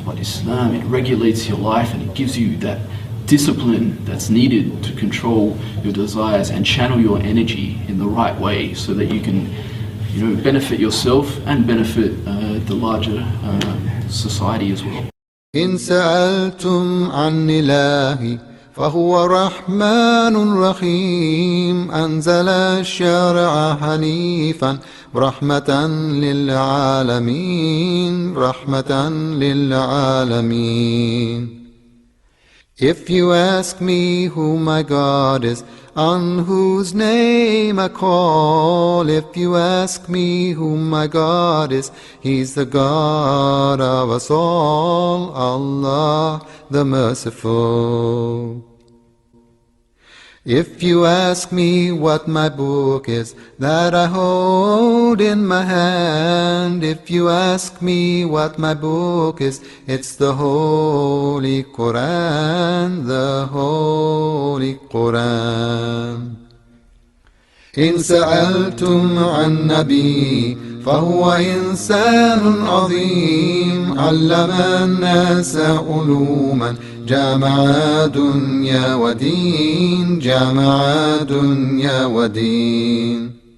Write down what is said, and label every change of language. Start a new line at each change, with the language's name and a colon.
English: But Islam, it regulates your life and it gives you that discipline that's needed to control your desires and channel your energy in the right way, so that you can benefit yourself and benefit the larger society as well.
Arabic: إن سألتم عن إلهي فهو رحمن رحيم أنزل الشرع حنيفا رحمة للعالمين رحمة للعالمين.
English: If you ask me who my God is, on whose name I call, if you ask me who my God is, He's the God of us all, Allah the Merciful. If you ask me what my book is that I hold in my hand, if you ask me what my book is, it's the Holy Quran, the Holy Quran.
Arabic: إن سألتم عن نبي فهو إنسان عظيم علم الناس علوما جامع دنيا ودين جامع دنيا ودين.